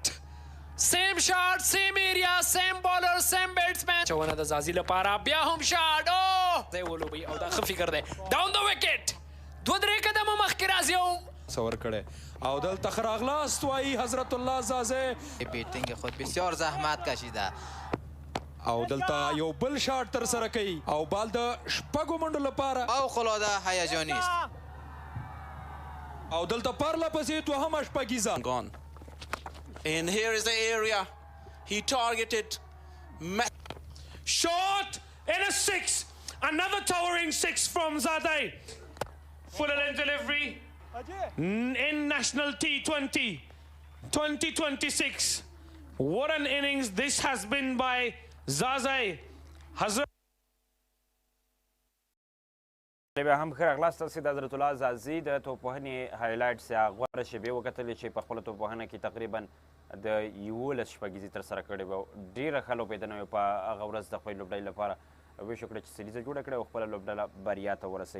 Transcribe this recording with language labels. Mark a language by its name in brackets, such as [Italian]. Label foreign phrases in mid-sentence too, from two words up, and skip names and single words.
[English] same shot same area same bowler same batsman. [Pashto] چونه د زازي لپاره بیا هم شاټ. دی ولوبي او دا ښه فکر دی. ډاون د وکټ 2-3 قدمه مخکې راځي او تصور کړی او دلته ښه راغلاست وایي حضرت الله زازی. [Persian] بیټینګ خود بسیار زحمت کشیده [Pashto] او دلته یو بل شاټ ترسره کوي او بال د شپږو منډو لپاره [Persian] فوق‌العاده هیجاني است [Pashto] او دلته پرله پسې دوهمه شپږیزه. [English] And here is the area he targeted. Shot and a 6. Another towering 6 from Zadeh. Full length delivery in National T20 2026. What an innings this has been by Zadeh. [Pashto] بیا هم ښه راغلاست تاسې د حضرت الله زازي د توپوهنې هایلایټس یا غوره شیبې وکتلې چې په خپله توپوهنه کې تقریبا د 11 شپږیزې ترسره کړې وه. ډېره ښه لوبېدنه وه په هغه ورځ د خپلې لوبډلې لپاره. ویش وکړه چې سریزه جوړه کړې او خپله لوبډله بریا ته ورسوي.